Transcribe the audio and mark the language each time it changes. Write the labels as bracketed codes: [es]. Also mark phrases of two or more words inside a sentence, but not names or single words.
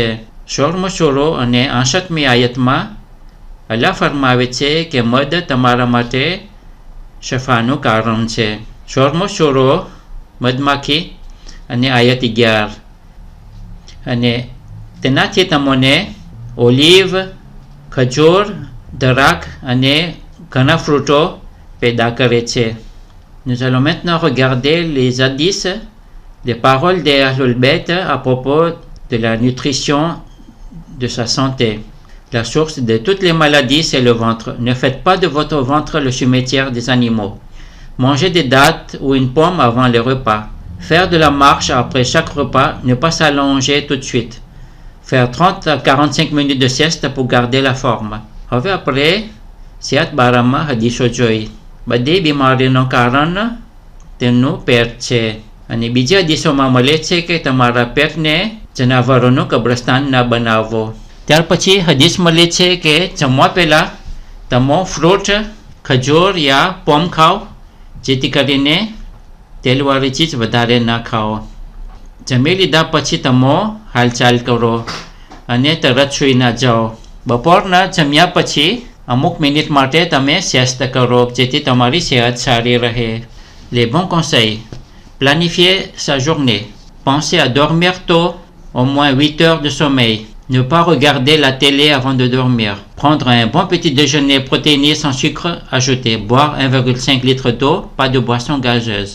[gu] 16મો સૂરો અને 68મી આયતમાં અલ્લાહ ફરમાવે છે કે મધ તમારા માટે શફાનું કારણ છે. 16મો સૂરો મધમાખી અને આયત 11. અને તેનાથી તમને ઓલિવ, ખજૂર, દરાક અને ઘણા ફ્રૂટો પેદા કરે છે. [fr] Nous allons maintenant regarder les hadiths, les paroles des Ahlul Bayt à propos de la nutrition de sa santé. La source de toutes les maladies, c'est le ventre. Ne faites pas de votre ventre le cimetière des animaux. Mangez des dattes ou une pomme avant les repas. Faire de la marche après chaque repas, ne pas s'allonger tout de suite. Faire 30 à 45 minutes de sieste pour garder la forme. [gu] હવે આપણે સેહત બારામાં હદીસો જોઈ. બધી બીમારીનું કારણ તેનું પેટ છે. અને બીજા હદીસોમાં મળે છે કે તમારા પેટને જનાવરોનું કબ્રસ્તાન ન બનાવવો. ત્યાર પછી હદીસ મળે છે કે જમવા પહેલાં તમે ફ્રૂટ, ખજૂર યા પોમ ખાઓ જેથી કરીને તેલવાળી ચીજ વધારે ન ખાઓ. જમી લીધા પછી તમે હાલચાલ કરો અને તરત સૂઈ ન જાઓ. બપોરના જમ્યા પછી અમુક મિનિટ માટે તમે સિયાસ્ત કરો જેથી તમારી સેહત સારી રહે. [fr] Les bons conseils. Planifier sa journée. Pensez à dormir tôt, au moins 8 heures de sommeil. Ne pas regarder la télé avant de dormir. Prendre un bon petit déjeuner protéiné sans sucre ajouté. Boire 1,5 litre d'eau, pas de boisson gazeuse.